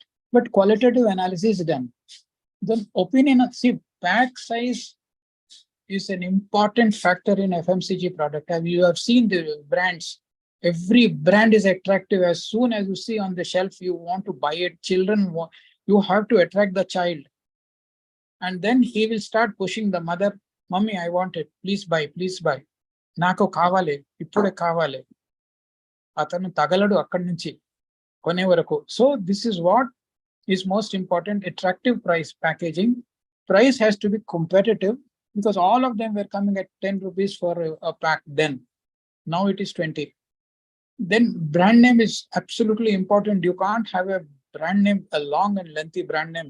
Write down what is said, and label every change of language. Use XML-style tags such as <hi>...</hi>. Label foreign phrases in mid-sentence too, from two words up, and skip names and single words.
<en>But qualitative analysis is done. The opinion of, pack size is an important factor in FMCG product. You have seen the brands. Every brand is attractive. As soon as you see on the shelf, you want to buy it. You have to attract the child. And then he will start pushing the mother, Mommy, I want it. Please buy, please buy.</en> <te>నాకు కావాలి, ఇప్పుడే కావాలి. అతను తగలడు అక్కడి నుంచి కొనే వరకు.</te> <en>So this is what is most important, attractive price packaging. Price has to be competitive because all of them were coming at 10 rupees for a pack then. Now it is 20. Then brand name is absolutely important. You can't have a brand name, a long and lengthy brand name.</en>